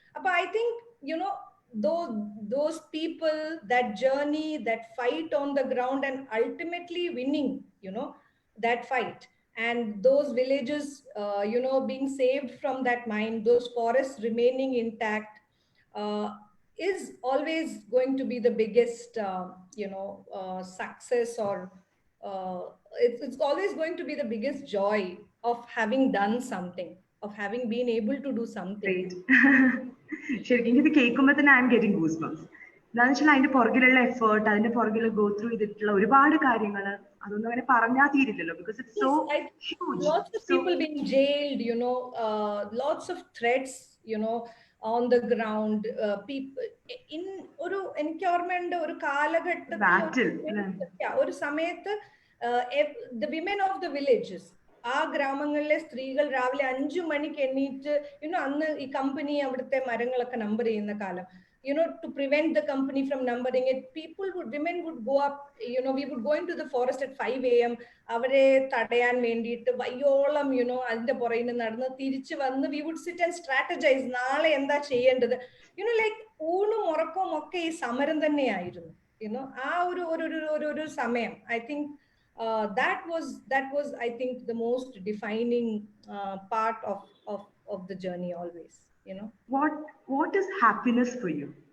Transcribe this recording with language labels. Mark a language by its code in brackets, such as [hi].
[en] But I think, you know, those people, that journey, that fight on the ground, and ultimately winning, you know, that fight, and those villages, you know, being saved from that mine, those forests remaining intact, is always going to be the biggest, you know, success, or it's always going to be the biggest joy of having done something, having been able to do something. Great. [ml] ശരിക്കും ഇത് കേൾക്കുമ്പോൾ തന്നെ [en] I am getting goose bumps. [ml] എന്താണെന്ന് വെച്ചാൽ അതിന്റെ പുറകിലുള്ള effort, അതിന്റെ പുറകിൽ ഗോ ത്രൂ ചെയ്തിട്ടുള്ള ഒരുപാട് കാര്യങ്ങൾ അതൊന്നും അങ്ങനെ പറഞ്ഞാൽ തീരില്ലല്ലോ, [en] because it's so huge. Lots of people being jailed, lots of threats, on the ground. People in [ml] എനിക്ക് ഓർമ്മയുണ്ട് ഒരു കാലഘട്ടത്തിൽ ഒരു സമയത്ത് [en] the women of the villages, [ml] ആ ഗ്രാമങ്ങളിലെ സ്ത്രീകൾ രാവിലെ 5 മണിക്ക് എണീറ്റ് അന്ന് ഈ കമ്പനി അവിടുത്തെ മരങ്ങളൊക്കെ നമ്പർ ചെയ്യുന്ന കാലം, [en] to prevent the company from numbering it, women would go up, we would go into the forest at 5 a.m. [ml] അവരെ തടയാൻ വേണ്ടിയിട്ട് വയ്യോളം അതിന്റെ പുറകിൽ നടന്ന് തിരിച്ചു വന്ന് [en] we would sit and strategize [ml] നാളെ എന്താ ചെയ്യേണ്ടത്, ലൈക്ക് ഊണും ഉറക്കവും ഒക്കെ ഈ സമരം തന്നെയായിരുന്നു. ആ ഒരു സമയം [en] I think that was I think the most defining part of the journey always. What is happiness for you?